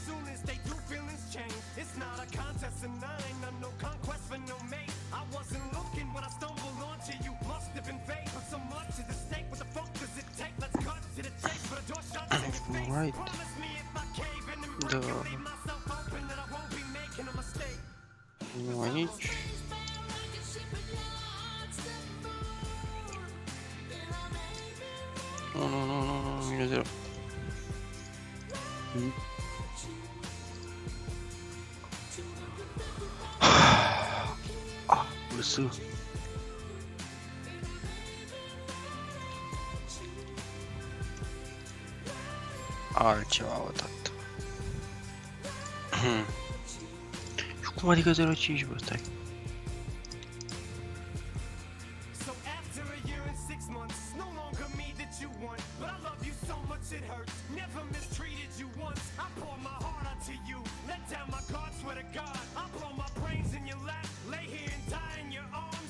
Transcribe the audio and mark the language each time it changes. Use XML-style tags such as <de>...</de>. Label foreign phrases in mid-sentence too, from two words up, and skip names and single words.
<en>Soon as they do, feelings change. It's not a contest, and I ain't on no conquest for no mate. I wasn't looking when I stumbled onto you. Must have been fate, but so much is at stake. What the fuck does it take? Let's cut to the chase, but a door shuts in your face. Right. Promise me if I cave in and break and leave myself open, that I won't be making a mistake.</en> <pl>Nie ma nic. No, minus 0. Łysy.</pl> <ro>Altceva o tanto. Cum adică 0,5 bă, stai.</ro> <en>So after a year and 6 months, it's no longer me that you want, but I love you so much it hurts. Never mistreated you once. I poured my heart out to you, let down my guard, swear to God. I blow my brains in your lap, lay here and die in your arms.</en>